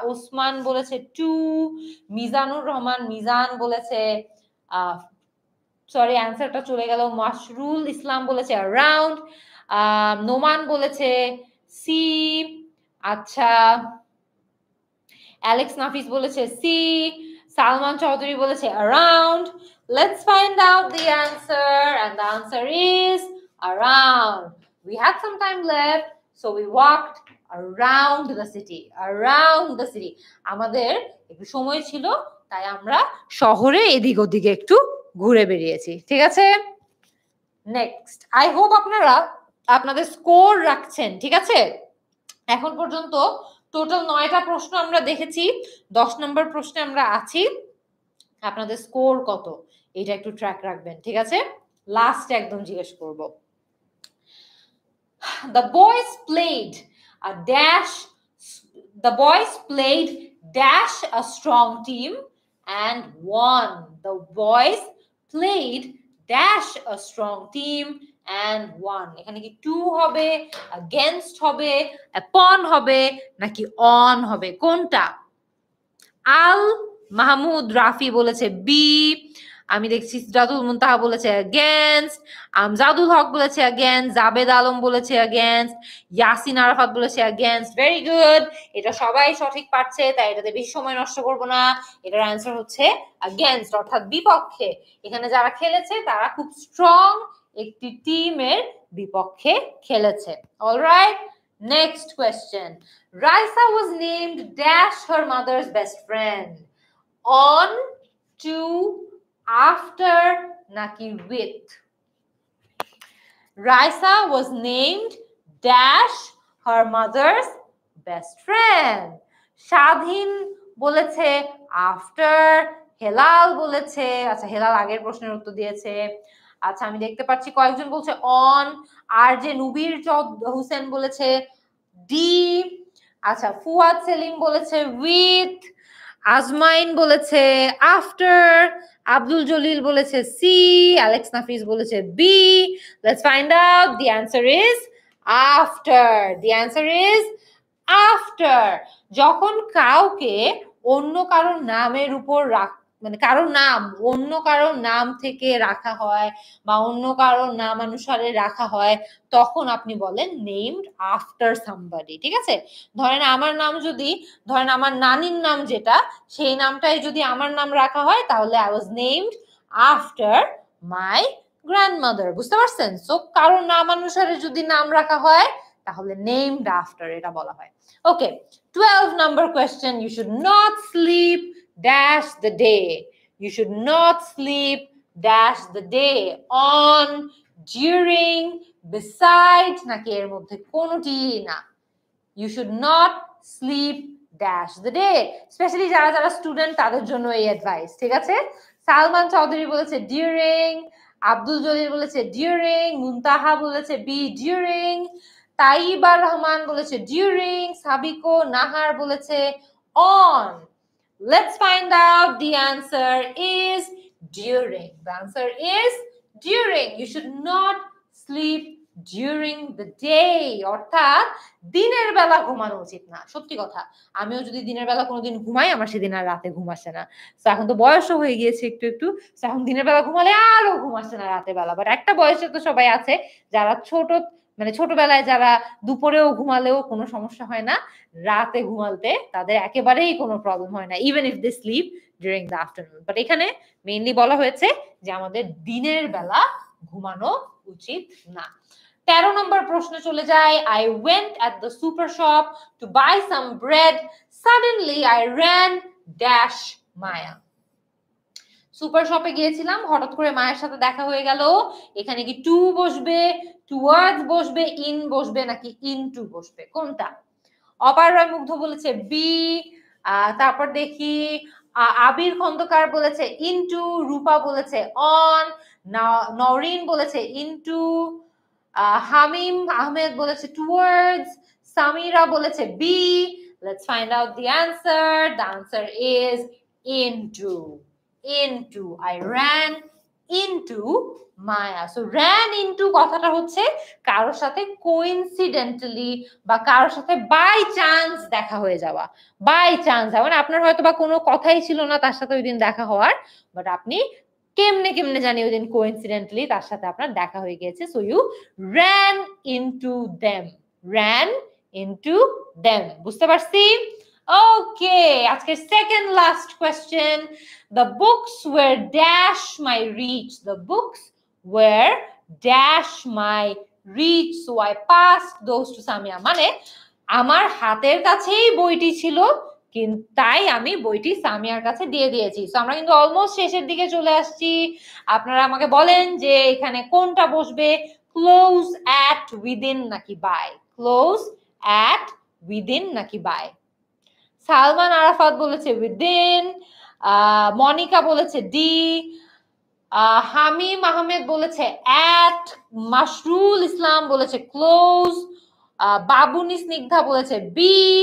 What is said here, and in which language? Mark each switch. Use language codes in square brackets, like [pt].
[bn] ওসমান বলেছে টু, মিজানুর রহমান মিজান বলেছে সরি অ্যান্সারটা চলে গেল। মাশরুল ইসলাম বলেছে অ্যারাউন্ড, নোমান বলেছে সি। আচ্ছা, অ্যালেক্স নাফিস বলেছে সি, সালমান চৌধুরী বলেছে around. [en] Let's find out the answer, and the answer is around. We had some time left, so we walked around the city. Around the city. [bn] আমাদের একটু সময় ছিল তাই আমরা শহরে এদিক ওদিকে একটু ঘুরে বেরিয়েছি। ঠিক আছে, নেক্সট। [en] I hope [bn] আপনারা আপনাদের স্কোর রাখছেন। ঠিক আছে, এখন পর্যন্ত টোটাল 9টা প্রশ্ন আমরা দেখেছি, 10 নম্বর প্রশ্নে আমরা আছি। আপনাদের স্কোর কত এটা একটু ট্র্যাক রাখবেন। ঠিক আছে, লাস্ট একদম জিজ্ঞেস করব। [en] The boys played a dash. The boys played dash a strong team and won. The boys played dash a strong team and won. [bn] এখানে কি টু হবে, against হবে, upon হবে নাকি on হবে? কোনটা? আল মাহমুদ রাফি বলেছে বি। আমি দেখছি সিরাজুল মুনতাহা বলেছে अगेंस्ट, আমজাদুল হক বলেছে अगेंस्ट, জাবেদ আলম বলেছে अगेंस्ट, ইয়াসিন আরাফাত বলেছে अगेंस्ट। ভেরি গুড, এটা সবাই সঠিক পারছে, তাই এটাতে বেশি সময় নষ্ট করব না। এটার অ্যান্সার হচ্ছে अगेंस्ट, অর্থাৎ বিপক্ষে। এখানে যারা খেলেছে তারা খুব স্ট্রং একটি টিমের বিপক্ষে খেলেছে। [en] Alright, next question. Raisa was named dash her mother's best friend. On, to, after naki with? Raisa was named dash her mother's best friend. Shadhin [bn] boleche [en] after, [bn] Helal বলেছে, আচ্ছা হেলাল আগের প্রশ্নের উত্তর দিয়েছে। আচ্ছা আমি দেখতে পাচ্ছি কয়েকজন বলছে অন, আর যে নুবির হোসেন বলেছে ডি, আচ্ছা ফুয়াদ সেলিম বলেছে উইথ, আজমাইন বলেছে আফটার, আব্দুল জলিল বলেছে সি, অ্যালেক্স নাফিস বলেছে B. [en] Let's find out, the answer is after, the answer is after. [bn] যখন কাউকে অন্য কারোর নামের উপর মানে কারোর নাম অন্য কারোর নাম থেকে রাখা হয় বা অন্য কারোর নামানুসারে রাখা হয়, তখন আপনি বলেন নেমড আফটার সামবডি। ঠিক আছে, ধরেন আমার নাম যদি, ধরেন আমার নানির নাম যেটা, সেই নামটাই যদি আমার নাম রাখা হয়, তাহলে [en] I was named after my grandmother. [bn] বুঝতে পারছেন? সো কারোর নামানুসারে যদি নাম রাখা হয়, তাহলে নেমড আফটার এটা বলা হয়। [en] Okay, 12 number question. You should not sleep dash the day. You should not sleep dash the day. [bn] On, during, beside নাকি এর মধ্যে কোনোটি না। [en] You should not sleep dash the day. [bn] Specially যারা যারা স্টুডেন্ট তাদের জন্য এই অ্যাডভাইস। ঠিক আছে, সালমান চৌধুরী বলেছে ডিউরিং, আব্দুল জলিল বলেছে ডিউরিং, মুনতাহা বলেছে বি ডিউরিং, তাইবা রহমান বলেছে ডিউরিং, সাবিকো নাহার বলেছে on. [en] Let's find out, the answer is during. The answer is during. You should not sleep during the day. [bn] অর্থাৎ দিনের বেলা ঘুমানো উচিত না। সত্যি কথা, আমিও যদি দিনের বেলা কোনোদিন ঘুমাই, আমার সেদিন আর রাতে ঘুম আসে না। তো এখন তো বয়সও হয়ে গিয়েছে একটু একটু, এখন দিনের বেলা ঘুমালে আরো ঘুম আসে না রাতের বেলা। বাট একটা বয়সে তো সবাই আছে যারা মানে ছোটবেলায় যারা দুপুরেও ঘুমালেও কোনো সমস্যা হয় না, রাতে ঘুমালতে তাদের একেবারেই কোনো প্রবলেম হয় না, [en] Even if they sleep during the afternoon. [bn] But এখানে মেইনলি বলা হয়েছে যে আমাদের দিনের বেলা ঘুমানো উচিত না। 13 নম্বর প্রশ্ন চলে যায়। [en] I went at the super shop to buy some bread. Suddenly I ran dash Maya. [bn] Super শপে গিয়েছিলাম, হঠাৎ করে মায়ের সাথে দেখা হয়ে গেল। এখানে কি টু বসবে, টুয়ার্ডস বসবে, ইন বসবে নাকি ইনটু বসবে, কোনটা? অপার রায় মুগ্ধ বলেছে বি। তারপর দেখি আবির খন্দকার বলেছে ইনটু, রূপা বলেছে অন, নওরিন বলেছে ইনটু, হামিম আহমেদ বলেছে টুয়ার্ডস, সামিরা বলেছে B. [en] Let's find out the answer. The answer is into. Into, I ran into Maya. So ran into [bn] কথাটা হচ্ছে কারোর সাথে কোইন্সিডেন্টালি বা কারোর সাথে বাই চান্স দেখা হয়ে যাওয়া। বাই চান্স মানে আপনার হয়তো বা কোনো কথাই ছিল না তার সাথে ওই দিন দেখা হওয়ার, বাট আপনি কেমনে কেমনে জানি ওই দিন কোইন্সিডেন্টালি তার সাথে আপনার দেখা হয়ে গিয়েছে। [en] So you ran into them. ran into them. [bn] বুঝতে পারছি? [en] Okay, [bn] আজকের [en] second last question. The books were dash my reach. The books were dash my reach. So I passed those to Samia. [bn] মানে আমার হাতের কাছেই বইটি ছিল, কিন্তু তাই আমি বইটি সামিয়ার কাছে দিয়ে দিয়েছি। সো আমরা কিন্তু অলমোস্ট শেষের দিকে চলে আসছি। আপনারা আমাকে বলেন যে এখানে কোনটা বসবে, ক্লোজ অ্যাট, উইদিন নাকি বাই? ক্লোজ অ্যাট, উইদিন নাকি বাই? সালমান আরাফাত বলেছে উইদিন, মনিকা বলেছে ডি, হামিম আহমেদ বলেছে অ্যাট, মাশরুল ইসলাম বলেছে ক্লোজ, বাবুনি স্নিগ্ধা বলেছে বি।